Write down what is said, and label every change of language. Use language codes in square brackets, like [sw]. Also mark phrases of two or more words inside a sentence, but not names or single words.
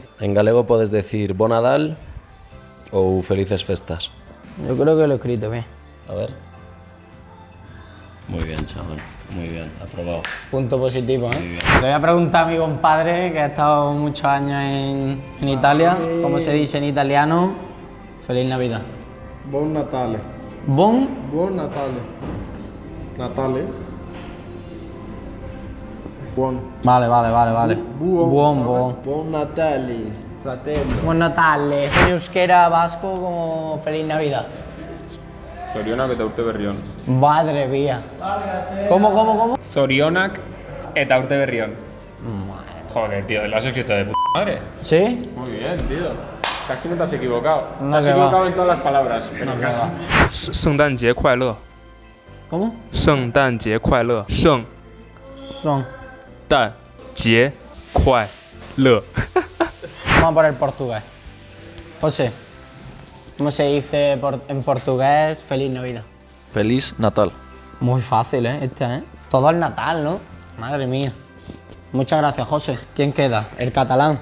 [es] En galego puedes decir [gl] Bon Nadal [es] o [gl] Felices Festas. [es] Yo creo que lo he escrito bien. A ver. Muy bien, chaval. Muy bien, aprobado. Punto positivo, Muy ¿eh? bien. Le voy a preguntar a mi compadre, que ha estado muchos años en Italia, cómo se dice en italiano Feliz Navidad. [it] Buon Natale. Bon Buon Natale. Natale. Buon. [es] Vale. Buon. [it] Buon Natale. Fratello. Buon Natale. [es] En euskera vasco como Feliz Navidad. [eu] Zorionak eta urte berrion. [es] Madre mía. ¿Cómo? [eu] Zorionak eta urte berrion. [es] Joder, tío, lo has escrito de puta madre. ¿Sí? Muy bien, tío. Casi no te has equivocado. No, te has que va. equivocado en todas las palabras, pero No, casi. [zh] 圣诞节快乐， [es] ¿Cómo? [zh] 圣诞节快乐，圣 [es] Son. [zh] 诞节快乐。 [es] Vamos por el portugués. José, ¿cómo se dice en portugués Feliz Navidad? [pt] Feliz Natal. [es] Muy fácil, ¿eh? Todo el Natal, ¿no? Madre mía. Muchas gracias, José. ¿Quién queda? El catalán.